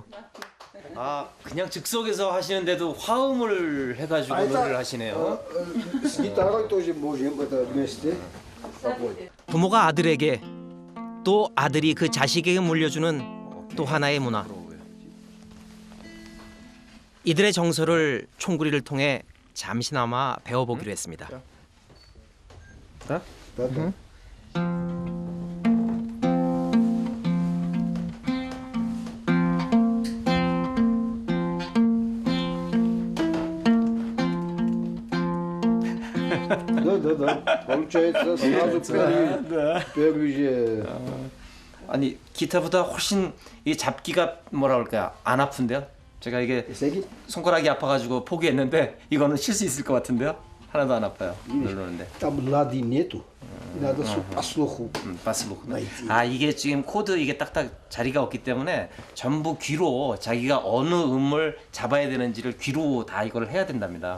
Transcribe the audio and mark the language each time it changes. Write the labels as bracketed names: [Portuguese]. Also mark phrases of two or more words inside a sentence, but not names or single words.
[Korean] 아 그냥 즉석에서 하시는데도 화음을 해가지고 노래를 하시네요. [Russian] С гитарой тоже можем это вместе. [Korean] 부모가 아들에게 또 아들이 그 자식에게 물려주는 또 하나의 문화. 이들의 정서를 총구리를 통해 잠시나마 배워보기로 했습니다. [Russian] Да, да. Да. Получается, сразу первый же. [Korean] 아니 기타보다 훨씬 이 잡기가 뭐라 그럴까요? 안 아픈데요? 제가 이게 세기? 손가락이 아파가지고 포기했는데 이거는 칠 수 있을 것 같은데요? 하나도 안 아파요. 누르는데. [Russian] Там лади нету. Надо по слуху. 바스북. найти. [Korean] 아 이게 지금 코드 이게 딱딱 자리가 없기 때문에 전부 귀로 자기가 어느 음을 잡아야 되는지를 귀로 다 이걸 해야 된답니다.